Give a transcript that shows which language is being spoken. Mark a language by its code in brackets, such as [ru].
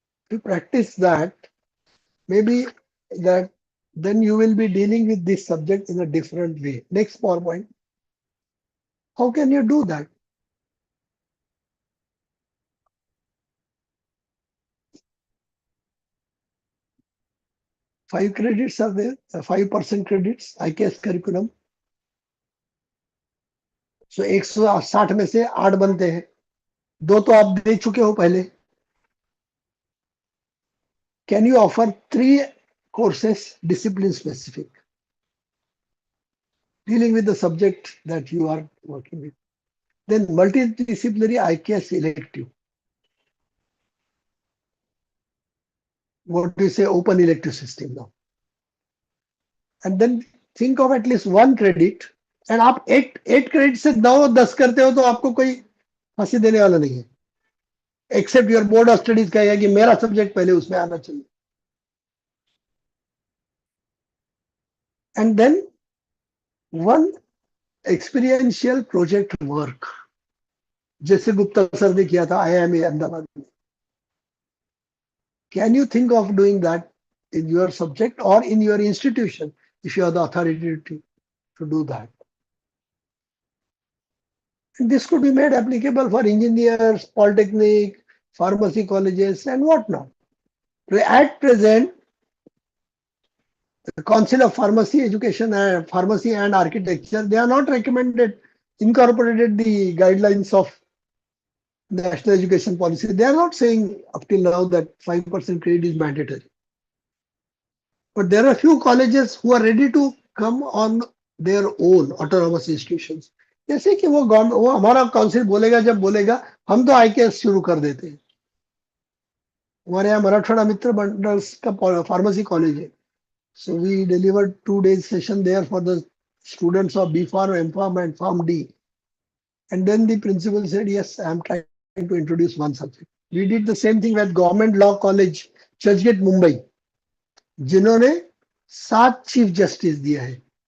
[en] To practice that, maybe that then you will be dealing with this subject in a different way. Next PowerPoint. How can you do that? Five credits are there, 5% credits, IKS curriculum. [hi] So 160 में से 8 बनते हैं. 2 तो आप दे चुके हो पहले. [en] Can you offer 3 courses discipline specific, dealing with the subject that you are working with? Then multidisciplinary IKS elective. What do you say, open elective system now? And then think of at least 1 credit. [hi] And आप 8 credit से 9-10 करते हो तो आपको कोई फांसी देने वाला नहीं है. [en] Except your board of studies [hi] कहेगा कि मेरा सब्जेक्ट पहले उसमें आना चाहिए. [en] And then 1 experiential project work, [hi] जैसे गुप्ता सर ने किया था IIM अहमदाबाद में. [en] Can you think of doing that in your subject or in your institution if you have the authority to do that? And this could be made applicable for engineers, polytechnic, pharmacy colleges, and whatnot. At present, the Council of Pharmacy Education and Pharmacy and Architecture, they are not incorporated the guidelines of National Education Policy. They are not saying up till now that 5% credit is mandatory. But there are few colleges who are ready to come on their own autonomous institutions. [hi] जैसे कि वो हमारा council बोलेगा, जब बोलेगा हम तो IKS शुरू कर देते हैं. हमारे यहाँ मराठवाड़ा मित्र मंडल का फार्मेसी कॉलेज है. [en] So we delivered 2 days session there for the students of B.Pharm, M.Pharm and Pharm D. And then the principal said, yes, I am trying to introduce 1 subject. We did the same thing with Government Law College, Churchgate, Mumbai, [hi] जिन्होंने 7 chief justice दिया है.